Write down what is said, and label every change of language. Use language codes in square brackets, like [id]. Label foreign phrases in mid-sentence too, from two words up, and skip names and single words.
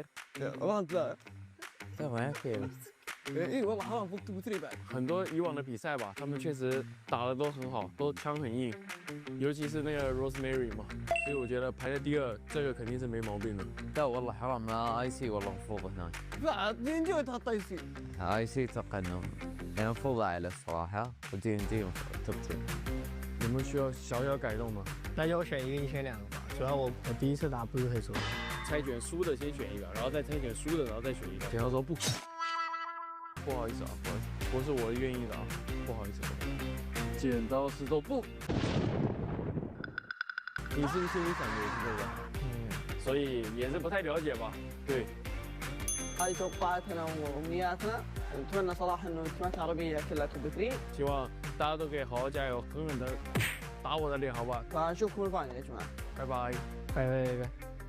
[ar] والله انت لا. ما خير. اي والله حرام فوق 2 3 بعد. [zh] 很多以往的比赛吧，他们确实打的都很好，都枪很硬，尤其是那个 Rosemary 嘛，所以我觉得排在第2，这个肯定是没毛病的。 [ar] لا والله حرام ما IC والله مفروض هناك. لا دي ان دي تحط اي سي. IC اتوقع انه يعني مفروض اعلى الصراحه ودي ان دي توب 10. [zh] 有没有需要小小改动吗？那就选一个，你选2个吧。主要我第一次打不是很熟。猜拳输的先选一个，然后再猜拳输的，然后再选一个。剪刀手不好意思啊，不好意思，不是我愿意的啊，不好意思。剪刀石头布，你是不是心里想的也是这个？所以也是不太了解吧？对。 [ar] هذه توقعاتنا وامنياتنا. نتمنى صراحه انه التيمات العربيه كلها توب 3. [zh] 希望大家都可以好好加油，狠狠的打我的脸，好不好？ [ar] فنشوفكم الفاينل يا جماعه. [zh] 拜拜，拜拜拜拜。